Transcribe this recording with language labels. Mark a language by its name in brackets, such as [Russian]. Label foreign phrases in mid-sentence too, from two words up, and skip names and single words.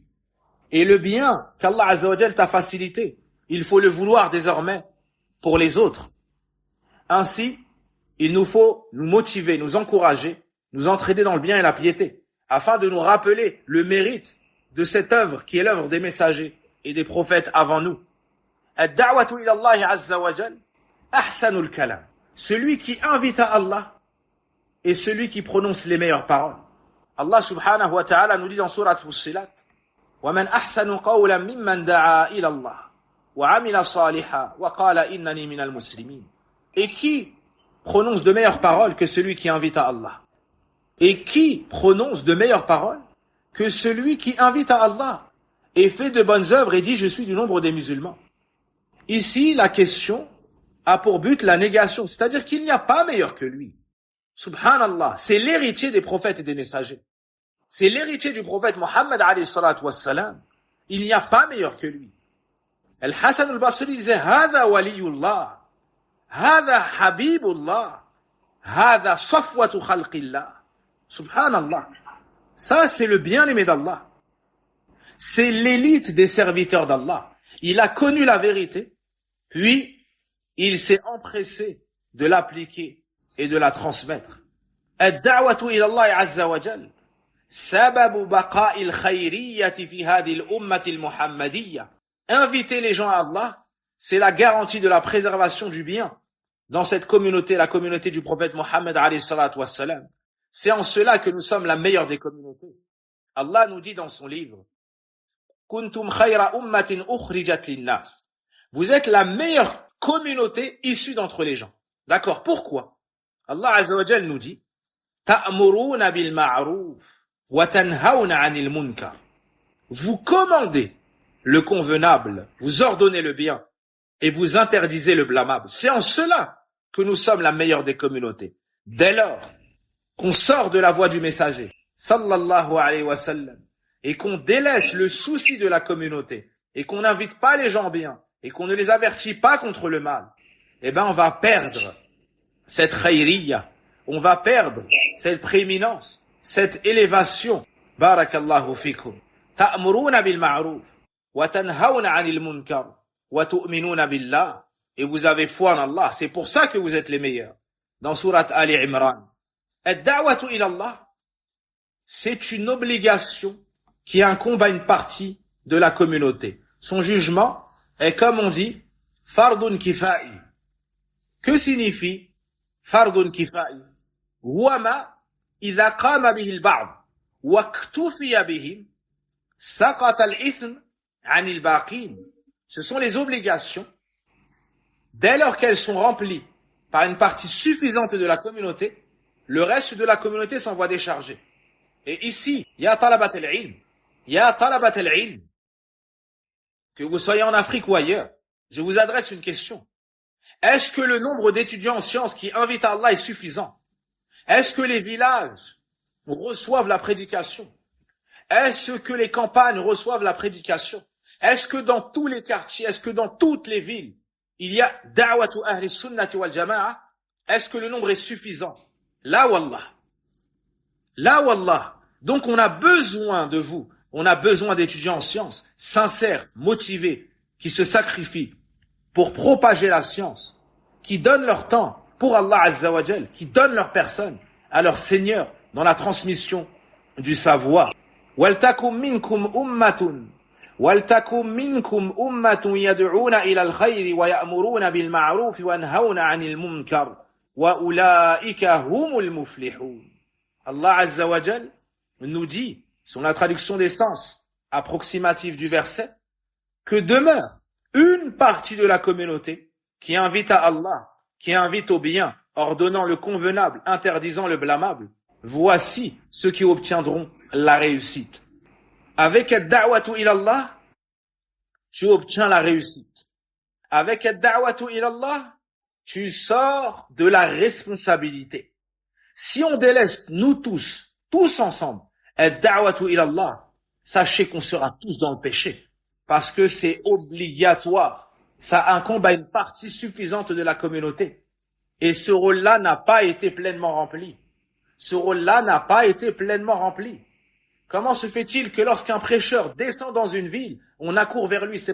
[French] Et le bien qu' [Arabic] الله عز وجل [French] t'a facilité, il faut le vouloir désormais pour les autres. Ainsi, il nous faut nous motiver, nous encourager, nous entraider dans le bien et la piété, afin de nous rappeler le mérite de cette œuvre qui est l'œuvre des messagers et des prophètes avant nous. [Arabic] الدعوة إلى الله عز وجل، أحسن الكلام. [French] Celui qui invite à Allah est celui qui prononce les meilleures paroles. [Arabic] الله سبحانه وتعالى [French] nous dit dans sourate Fussilat, [Arabic] وَمَنْ أَحْسَنُ قَوْلًا مِمَّنْ دَعَا إِلَى اللَّهِ وَعَمِلَ صَالِحًا وَقَالَ إِنَّنِي مِنَ الْمُسْلِمِينَ. [French] Et qui prononce de meilleures paroles que celui qui invite à Allah? Et qui prononce de meilleures paroles que celui qui invite à Allah et fait de bonnes œuvres et dit « Je suis du nombre des musulmans ». Ici, la question a pour but la négation, c'est-à-dire qu'il n'y a pas meilleur que lui. Subhanallah, c'est l'héritier des prophètes et des messagers. C'est l'héritier du prophète Mohammed [Arabic] عليه الصلاة والسلام. [French] Il n'y a pas meilleur que lui. [Arabic] Al-Hassan al-Basri disait « هذا ولي الله، هذا حبيب الله، هذا صفوة خلق الله ». [French] Subhanallah. Ça, c'est le bien-aimé d'Allah. C'est l'élite des serviteurs d'Allah. Il a connu la vérité, puis il s'est empressé de l'appliquer et de la transmettre. [Arabic] الدعوة إلى الله عز وجل، سبب بقاء الخيرية في هذه الأمة المحمدية. [French] Inviter les gens à Allah, c'est la garantie de la préservation du bien dans cette communauté, la communauté du prophète Mohammed [Arabic] عليه الصلاة والسلام. [French] C'est en cela que nous sommes la meilleure des communautés. Allah nous dit dans son livre, [Arabic] كنتم خير أمة أخرجت للناس. [French] Vous êtes la meilleure communauté issue d'entre les gens. D'accord, pourquoi? [Arabic] الله عز وجل [French] nous dit, [Arabic] تأمرون بالمعروف وتنهون عن المنكر. [French] Vous commandez le convenable, vous ordonnez le bien et vous interdisez le blâmable. C'est en cela que nous sommes la meilleure des communautés. Dès lors qu'on sort de la voie du messager, [Arabic] صلى الله عليه وسلم, [French] et qu'on délaisse le souci de la communauté, et qu'on n'invite pas les gens bien, et qu'on ne les avertit pas contre le mal, eh ben on va perdre cette khayriyya, on va perdre cette prééminence, cette élévation. [Arabic] بارك الله فيكم. تأمرون بالمعروف، وتنهون عن المنكر، وتؤمنون بالله. [French] Et vous avez foi en Allah, c'est pour ça que vous êtes les meilleurs. Dans sourate Ali Imran. [Arabic] الدعوة إلى الله, [French] c'est une obligation qui incombe à une partie de la communauté. Son jugement est, comme on dit, [Arabic] فرض كفائي. [French] Que signifie [Arabic] فرض كفائي? هو ما إذا قام به البعض واكتفي بهم سقط الإثم عن الباقين. [French] Ce sont les obligations. Dès lors qu'elles sont remplies par une partie suffisante de la communauté, le reste de la communauté s'en voit décharger. Et ici, [Arabic] يا طلبة العلم، يا طلبة العلم, [French] que vous soyez en Afrique ou ailleurs, je vous adresse une question. Est-ce que le nombre d'étudiants en sciences qui invitent à Allah est suffisant? Est-ce que les villages reçoivent la prédication? Est-ce que les campagnes reçoivent la prédication? Est-ce que dans tous les quartiers, est-ce que dans toutes les villes, il y a [Arabic] دعوة أهل السنة والجماعة? [French] Est-ce que le nombre est suffisant? [Arabic] لا والله. لا والله. [French] Donc on a besoin de vous. On a besoin d'étudiants en sciences, sincères, motivés, qui se sacrifient pour propager la science, qui donnent leur temps pour [Arabic] الله عز وجل, [French] qui donnent leur personne à leur Seigneur dans la transmission du savoir. [Arabic] وَلْتَكُمْ مِنْكُمْ أُمَّةٌ وَلْتَكُمْ مِنْكُمْ أُمَّةٌ يَدْعُونَ إِلَى الْخَيْرِ وَيَأْمُرُونَ بِالْمَعْرُوفِ وَيَنْهَوْنَ عَنِ الْمُنْكَرِ وَأُولَئِكَ هُمُ الْمُفْلِحُونَ. الله عز وجل [French] nous dit, sur la traduction des sens approximative du verset, que demeure une partie de la communauté qui invite à Allah, qui invite au bien, ordonnant le convenable, interdisant le blâmable. Voici ceux qui obtiendront la réussite. [Arabic] Avec الدعوة إلى الله, [French] tu obtiens la réussite. [Arabic] Avec الدعوة إلى الله, [French] tu sors de la responsabilité. Si on délaisse nous tous ensemble, [Arabic] الدعوة إلى الله, [French] sachez qu'on sera tous dans le péché. Parce que c'est obligatoire. Ça incombe à une partie suffisante de la communauté. Et ce rôle-là n'a pas été pleinement rempli. Ce rôle-là n'a pas été pleinement rempli. Comment se fait-il que lorsqu'un prêcheur descend dans une ville, on accourt vers lui?